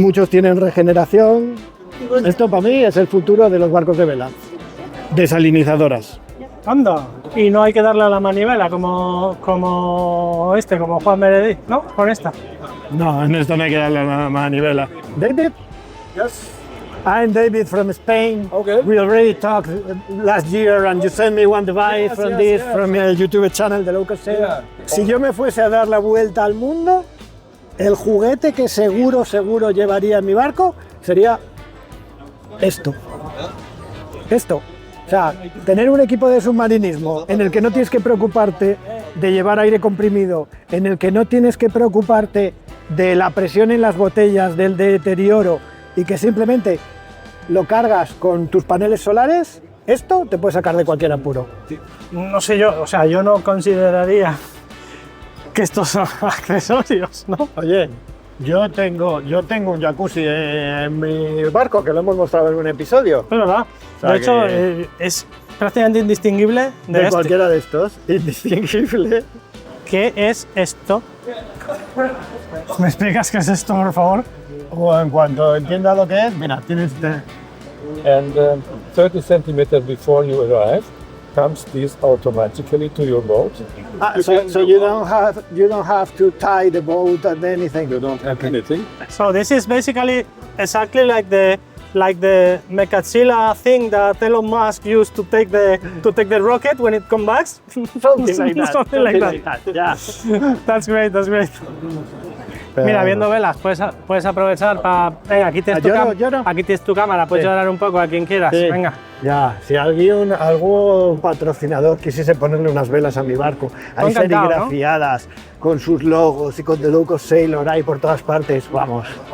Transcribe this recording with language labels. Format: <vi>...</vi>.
<es>Muchos tienen regeneración. Esto para mí es el futuro de los barcos de vela. Desalinizadoras. Anda. Y no hay que darle a la manivela como Juan Meredith, ¿no? Con esta. No, en esto no hay que darle la manivela. David?</es> <en>Yes. I'm David from Spain. Okay. We already talked last year and you sent me one device from from your YouTube channel, the Local Sailor. Yeah.</en> <es>Si yo me fuese a dar la vuelta al mundo, el juguete que seguro llevaría en mi barco sería esto. O sea, tener un equipo de submarinismo en el que no tienes que preocuparte de llevar aire comprimido, en el que no tienes que preocuparte de la presión en las botellas, del deterioro, y que simplemente lo cargas con tus paneles solares, esto te puede sacar de cualquier apuro. No sé yo, o sea, yo no consideraría que estos son accesorios, ¿no? Oye, yo tengo un jacuzzi en mi barco, que lo hemos mostrado en un episodio. Es verdad. sea De hecho, que- es prácticamente indistinguible de este. Cualquiera de estos, indistinguible. ¿Qué es esto? ¿Me explicas qué es esto, por favor? O en cuanto entienda lo que es, mira, tienes...</es> <en>And 30 centimeters before you arrive, comes this automatically to your boat. so you don't have to tie the boat and anything. You don't have anything. So this is basically exactly like the Mechazilla thing that Elon Musk used to take the rocket when it comes back. Something like that. Something like that. Yeah. That's great, that's great.</en> <es>Pero- Mira, viendo velas, puedes aprovechar para... Venga, aquí tienes, Yo no. aquí tienes tu cámara, puedes Sí. llorar un poco a quien quieras. Sí. Venga. Ya, si algún patrocinador quisiese ponerle unas velas a mi barco, ahí Encantado, serigrafiadas, con sus logos y con The Local Sailor ahí por todas partes, vamos.</es>